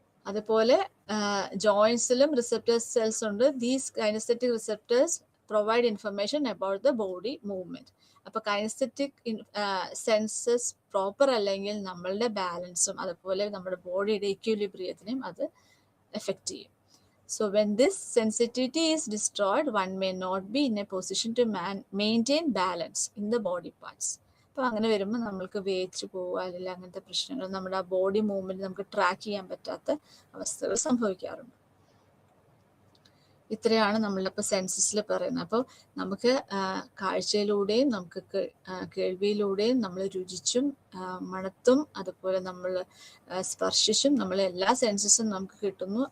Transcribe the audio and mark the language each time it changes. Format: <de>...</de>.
<ml>അതുപോലെ ജോയിൻസിലും receptor cells ഉണ്ട്.</ml> <en>These kinesthetic receptors provide information about the body movement.</en> <ml>അപ്പൊ kinesthetic census proper അല്ലെങ്കിൽ നമ്മളുടെ ബാലൻസും അതുപോലെ നമ്മുടെ ബോഡിയുടെ ഇക്വിലിബ്രിയത്തിനെയും അത് എഫക്റ്റ് ചെയ്യും.</ml> <en>So when this sensitivity is destroyed, one may not be in a position to maintain balance in the body parts.</en> <ml>അപ്പോൾ അങ്ങനെ വരുമ്പോൾ നമ്മൾക്ക് വേച്ച് പോവുക അല്ലെങ്കിൽ അങ്ങനത്തെ പ്രശ്നങ്ങൾ, നമ്മുടെ ആ ബോഡി മൂവ്മെന്റ് നമുക്ക് ട്രാക്ക് ചെയ്യാൻ പറ്റാത്ത അവസ്ഥകൾ സംഭവിക്കാറുണ്ട്. ഇത്രയാണ് നമ്മളിപ്പോൾ സെൻസസിൽ പറയുന്നത്. അപ്പോൾ നമുക്ക് കാഴ്ചയിലൂടെയും നമുക്ക് കേൾവിയിലൂടെയും നമ്മൾ രുചിച്ചും മണത്തും അതുപോലെ നമ്മൾ സ്പർശിച്ചും നമ്മൾ എല്ലാ സെൻസസും നമുക്ക് കിട്ടുന്നു.</ml>